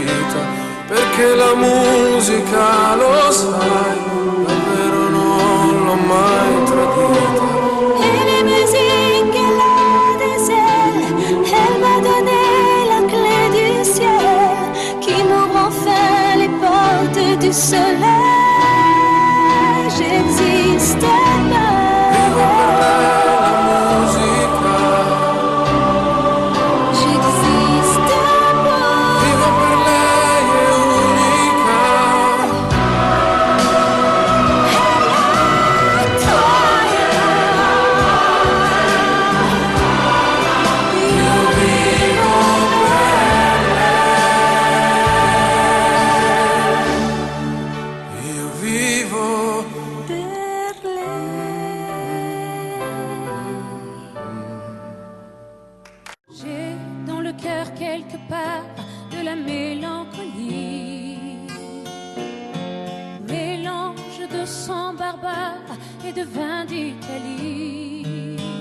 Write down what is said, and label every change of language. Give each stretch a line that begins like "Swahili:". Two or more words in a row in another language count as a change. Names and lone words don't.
Italian: vita, perché la musica, lo sai, davvero non l'ho mai tradita.
French: Et les musiques, elle a des ailes, elle m'a donné la clé du ciel, qui m'ouvre enfin les portes du soleil. J'existe pas.
Italian: Vivo per lei la musica,
French: J'existe pas.
Italian: vivo per lei è unica. Io vivo per lei. Io vivo Per
French: J'ai dans le cœur quelque part de la mélancolie, mélange de sang barbare et de vin d'Italie.